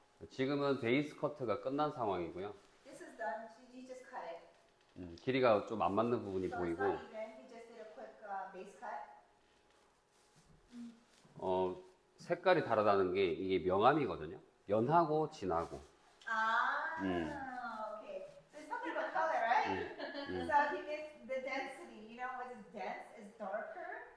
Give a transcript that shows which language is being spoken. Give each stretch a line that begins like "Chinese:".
Korean: 지금은 베이스 커트가 끝난 상황이고요.
English: This is done, you just cut it.
Korean: 길이가 좀 안 맞는 부분이
English: So it's
Korean: 보이고,
English: not even, he just did a quick base cut.
Korean: 색깔이 다르다는 게 이게 명암이거든요. 연하고 진하고. Ah, Mm.
English: okay. So it's something about color, right? So he makes the density, you know what is dense is darker